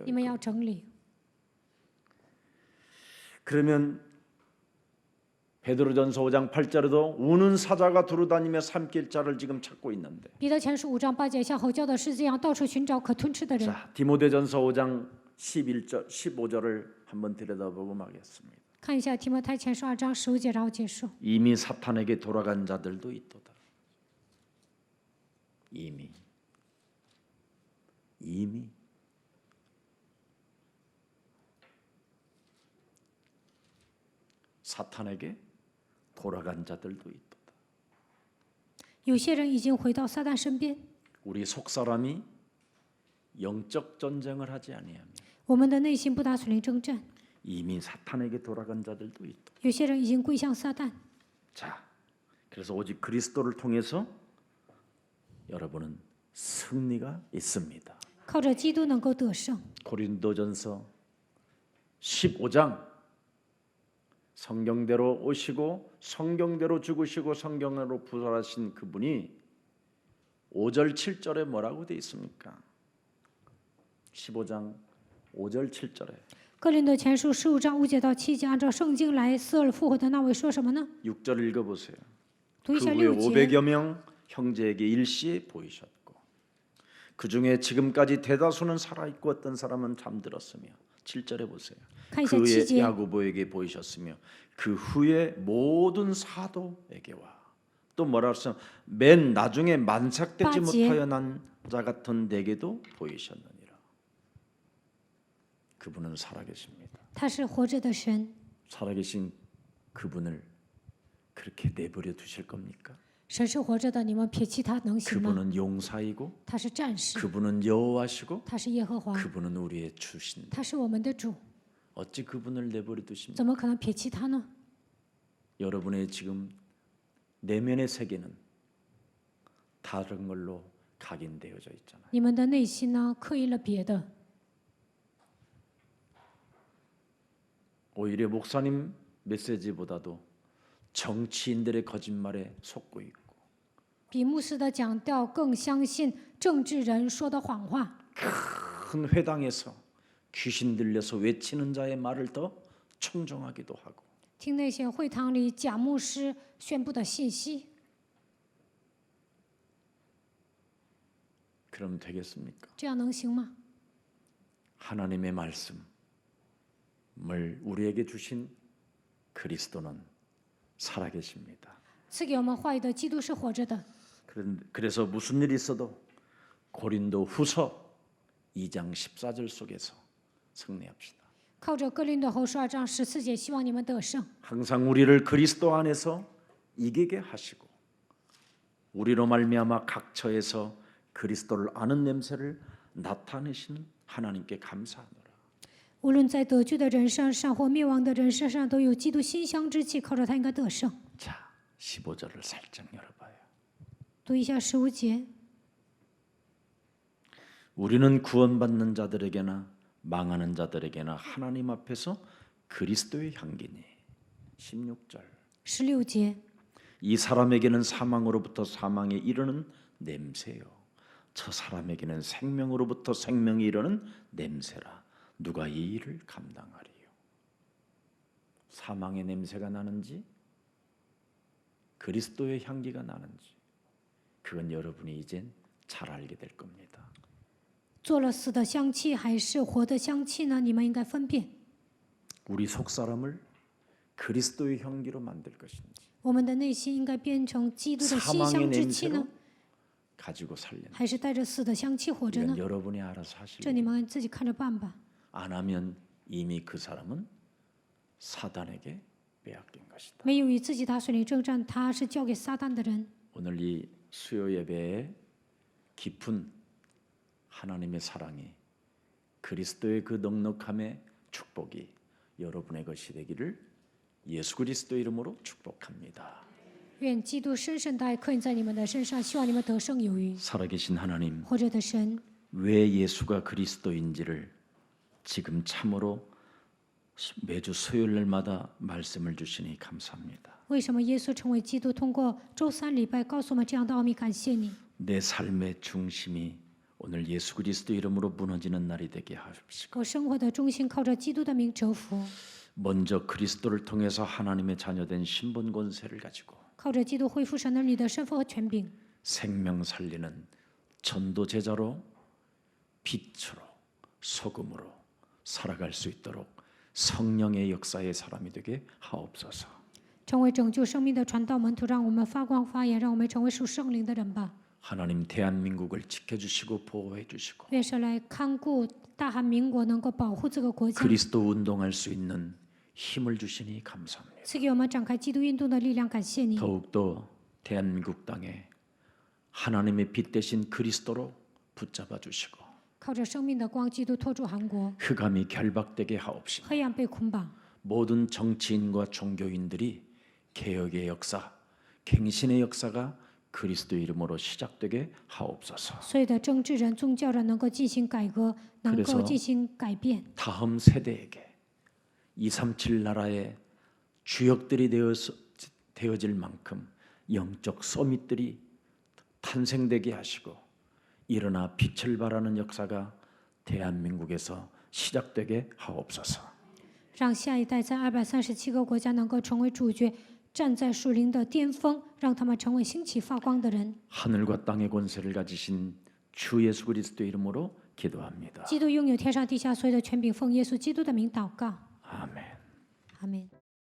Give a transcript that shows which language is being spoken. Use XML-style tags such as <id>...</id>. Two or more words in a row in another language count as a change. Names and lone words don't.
<zh>你们要整理。</zh> <ko>그러면 베드로전서 5장 8절에도 우는 사자가 두루다니며 삼킬 자를 지금 찾고 있는데.</ko> <zh>彼得前书5章8节，像吼叫的狮子一样，到处寻找可吞吃的人。</zh> <ko>자, 디모데전서 5장 11절 15절을 한번 들여다보고 마겠습니다.</ko> <zh>看一下提摩太前书2章15节，然后结束。</zh> <ko>이미 사탄에게 돌아간 자들도 있도다.</ko> <zh>已经被撒旦掌握的人有，</zh> <ko>이미 사탄에게 돌아간 자들도 있도다.</ko> <zh>已经被撒旦掌握的人有。</zh> <ko>이미 사탄에게 돌아간 자들도 있도다.</ko> <zh>已经被撒旦掌握的人有。</zh> <ko>이미 사탄에게 돌아간 자들도 있다.</ko> <zh>有些人已经回到撒旦身边，</zh> <ko>우리 속사람이 영적 전쟁을 하지 아니하며</ko> <zh>我们的内心不打属灵征战，</zh> <ko>이미 사탄에게 돌아간 자들도 있다.</ko> <zh>有些人已经归向撒旦。</zh> <ko>자, 그래서 오직 그리스도를 통해서 여러분은 승리가 있습니다.</ko> <zh>靠着基督能够得胜。</zh> <ko>고린도전서 15장 성경대로 오시고 성경대로 죽으시고 성경으로 부활하신 그분이 5절 7절에 뭐라고 돼 있습니까? 15장 5절 7절에</ko> <zh>哥林多前书15章5节到7节，按照圣经来，死而复活的那位说什么呢？</zh> <ko>6절 읽어보세요.</ko> <zh>读一</zh> <ko>그</ko> <zh>下</zh> <ko>후에</ko> <zh>6节。</zh> <ko>500여 명 형제에게 일시에 보이셨고 그 중에 지금까지 대다수는 살아있고 어떤 사람은 잠들었으며 7절에 보세요.</ko> <zh>看一下</zh> <ko>그 7 후에</ko> <zh>节。</zh> <ko>야고보에게 보이셨으며 그 후에 모든 사도에게와 또 뭐라 했어? 맨 나중에 만삭되지 빠지에. 못하여 난 자 같은 내게도 보이셨느니라. 그분은 살아계십니다.</ko> <zh>他是活着的神，</zh> <ko>살아계신 그분을 그렇게 내버려 두실 겁니까?</ko> <zh>神是活着的，你们撇弃他能行吗？</zh> <ko>그분은 용사이고</ko> <zh>他是战士，</zh> <ko>그분은 여호와시고</ko> <zh>他是耶和华，</zh> <ko>그분은 우리의 주신.</ko> <zh>他是我们的主，</zh> <ko>어찌 그분을 내버려 두십니까?</ko> <zh>怎么可能撇弃他呢？</zh> <ko>여러분의 지금 내면의 세계는 다른 걸로 각인되어져 있잖아요.</ko> <zh>你们的内心呢，刻意了别的，</zh> <ko>오히려 목사님 메시지보다도 정치인들의 거짓말에 속고 있고</ko> <zh>比牧师的讲调更相信政治人说的谎话。</zh> <ko>큰 회당에서 귀신 들려서 외치는 자의 말을 더 청정하기도 하고</ko> <zh>听那些会堂里假牧师宣布的信息，</zh> <ko>그럼 되겠습니까?</ko> <zh>这样能行吗？</zh> <ko>하나님의 말씀을 우리에게 주신 그리스도는 살아계십니다.</ko> <zh>赐给我们话语的基督是活着的。</zh> <ko>그래서 무슨 일이 있어도 고린도 후서 2장 14절 속에서 승리합시다.</ko> <zh>靠着哥林多后书2章14节，希望你们得胜。</zh> <ko>항상 우리를 그리스도 안에서 이기게 하시고 우리로 말미암아 각 처에서 그리스도를 아는 냄새를 나타내신 하나님께 감사하노라.</ko> <zh>无论在得救的人身上或灭亡的人身上，都有基督馨香之气，靠着他应该得胜。</zh> <ko>자, 15절을 살짝 열어봐요.</ko> <zh>读一下15节，</zh> <ko>우리는 구원받는 자들에게나 망하는 자들에게나 하나님 앞에서 그리스도의 향기니. 16절.</ko> <zh>16节，</zh> <ko>이 사람에게는 사망으로부터 사망에 이르는 냄새요. 저 사람에게는 생명으로부터 생명에 이르는 냄새라. 누가 이 일을 감당하리요? 사망의 냄새가 나는지 그리스도의 향기가 나는지 그건 여러분이 이젠 잘 알게 될 겁니다.</ko> <zh>做了死的香气还是活的香气呢？你们应该分辨。</zh> <ko>우리 속사람을 그리스도의 향기로 만들 것인지</ko> <zh>我们的内心应该变成基督的馨</zh> <ko>사망의</ko> <zh>香之气</zh> <ko>냄새로</ko> <zh>呢，</zh> <ko>가지고 살려는</ko> <zh>还是带着死的香气活着呢</zh> <ko>이건 ？ 여러분이 알아서</ko> <zh>这</zh> <ko>하시고</ko> <zh>你们自己看着办吧。</zh> <ko>안 하면 이미 그 사람은 사단에게 빼앗긴 것이다.</ko> <zh>没有与自己打水灵征战，他是交给撒旦的人。</zh> <ko>오늘 이 수요 예배에 깊은 하나님의 사랑이 그리스도의 그 넉넉함의 축복이 여러분의 것이 되기를 예수 그리스도 이름으로 축복합니다.</ko> <zh>愿基督深深的爱刻印在你们的身上，希望你们得胜有余。</zh> <ko>살아계신 하나님,</ko> <zh>活着的神，</zh> <ko>왜 예수가 그리스도인지를 지금 참으로 매주 수요일날마다 말씀을 주시니 감사합니다.</ko> <zh>为什么耶稣成为基督？通过周三礼拜告诉我们这样的奥秘，感谢你。</zh> <ko>내 삶의 중심이 오늘 예수 그리스도 이름으로 무너지는 날이 되게 하십시오.</ko> <zh>我生活的中心靠着基督的名折服，</zh> <ko>먼저 그리스도를 통해서 하나님의 자녀된 신분 권세를 가지고</ko> <zh>靠着基督恢复神儿女的身份和权柄，</zh> <ko>생명 살리는 전도 제자로 빛으로 소금으로 살아갈 수 있도록 성령의 역사의 사람이 되게 하옵소서.</ko> <zh>成为拯救生命的传道门徒，让我们发光发炎，让我们成为属圣灵的人吧。</zh> <ko>하나님 대한민국을 지켜주시고 보호해 주시고</ko> <zh>愿神来看顾大韩民国，能够保护这个国家，</zh> <ko>그리스도 운동할 수 있는 힘을 주시니 감사합니다.</ko> <zh>赐给我们展开基督运动的力量。感谢你，</zh> <ko>더욱더 대한민국 땅에 하나님의 빛 대신 그리스도로 붙잡아 주시고</ko> <zh>靠着生命的光，基督托住韩国，</zh> <ko>흑암이 결박되게 하옵시고</ko> <zh>黑暗被捆绑，</zh> <ko>모든 정치인과 종교인들이 개혁의 역사, 갱신의 역사가 그리스도 이름으로 시작되게 하옵소서.</ko> <zh>所有的政治人、宗教人能够进行改革，能够</zh> <ko>그래서</ko> <zh>进行改变。</zh> <ko>다음 세대에게 237 나라의 주역들이 되어질 만큼 영적 서밋들이 탄생되게 하시고 일어나 빛을 발하는 역사가 대한민국에서 시작되게 하옵소서.</ko> <zh>让下一代在237个国家能够成为主角，站在属灵的巅峰，让他们成为兴起发光的人。</zh> <ko>하늘과 땅의 권세를 가지신 주 예수 그리스도 이름으로 기도합니다.</ko> <zh>基督拥有天上地下所有的权柄，奉耶稣基督的名祷告，</zh> <ko>아멘.</ko> <zh>阿门。</zh>